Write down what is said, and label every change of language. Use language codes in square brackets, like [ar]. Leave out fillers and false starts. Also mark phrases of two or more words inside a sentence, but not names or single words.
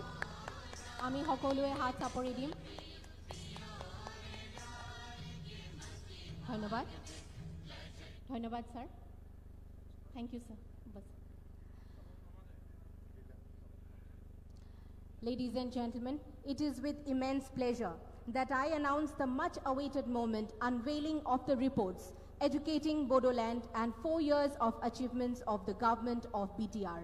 [as] আমি সকলোৱে হাত চাপৰি দিম। ধন্যবাদ। ধন্যবাদ স্যার। [en] thank you sir. Ladies and gentlemen, it is with immense pleasure that I announce the much-awaited moment unveiling of the reports Educating Bodoland and 4 years of achievements of the government of BTR.